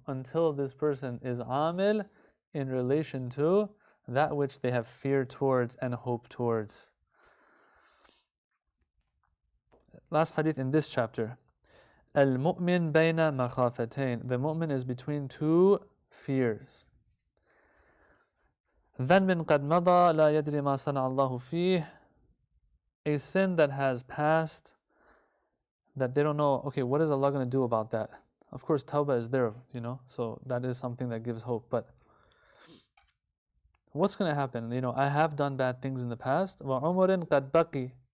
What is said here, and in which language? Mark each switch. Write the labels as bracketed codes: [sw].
[en] Until this person is amil in relation to that which they have fear towards and hope towards. Last hadith in this chapter. [ar] Al-mu'min bayna makhafatain. [en] The mu'min is between two fears. [ar] ذنب قد مضى لا يدري ما صنع الله فيه. [en] A sin that has passed that they don't know, okay, what is Allah going to do about that? Of course, tawbah is there, so that is something that gives hope. But what's going to happen? I have done bad things in the past. [ar] وَعُمُرٍ قَدْ بَقِي.